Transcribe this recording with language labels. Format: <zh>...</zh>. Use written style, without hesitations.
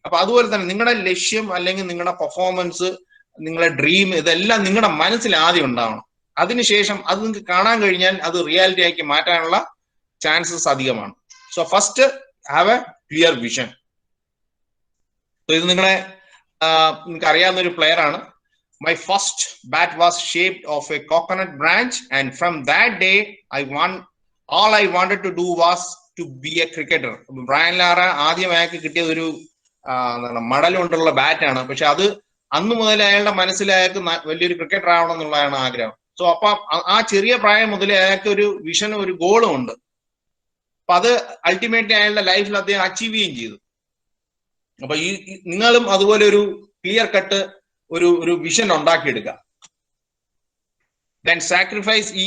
<ml>അപ്പൊ അതുപോലെ തന്നെ നിങ്ങളുടെ ലക്ഷ്യം അല്ലെങ്കിൽ നിങ്ങളുടെ പെർഫോമൻസ്, നിങ്ങളുടെ ഡ്രീം, ഇതെല്ലാം നിങ്ങളുടെ മനസ്സിൽ ആദ്യം ഉണ്ടാവണം. അതിനുശേഷം അത് നിങ്ങൾക്ക് കാണാൻ കഴിഞ്ഞാൽ അത് റിയാലിറ്റി ആക്കി മാറ്റാനുള്ള ചാൻസസ് അധികമാണ്.</ml> <en>So first have a clear vision.</en> <ml>ഇത് നിങ്ങൾക്ക് അറിയാവുന്ന ഒരു പ്ലെയർ ആണ്.</ml> <en>My first bat was shaped of a coconut branch, and from that day all I wanted to do was to be a cricketer.</en> <ml>Brian Lara ആദ്യം അയാൾക്ക് കിട്ടിയത് ഒരു മടൽ കൊണ്ടുള്ള ബാറ്റാണ്. പക്ഷെ അത് അന്ന് മുതൽ അയാളുടെ മനസ്സിൽ അയാൾക്ക് വലിയൊരു ക്രിക്കറ്റർ ആവണം എന്നുള്ളതാണ് ആഗ്രഹം. സോ അപ്പൊ ആ ചെറിയ പ്രായം മുതൽ അയാൾക്ക് ഒരു വിഷനും ഒരു ഗോളും ഉണ്ട്. അപ്പൊ അത് അൾട്ടിമേറ്റ്ലി അയാളുടെ ലൈഫിൽ അദ്ദേഹം അച്ചീവ് ചെയ്യുകയും ചെയ്തു. അപ്പൊ നിങ്ങളും അതുപോലെ ഒരു ക്ലിയർ കട്ട് ഒരു വിഷൻ ഉണ്ടാക്കിയെടുക്കുക. Then sacrifice.</ml>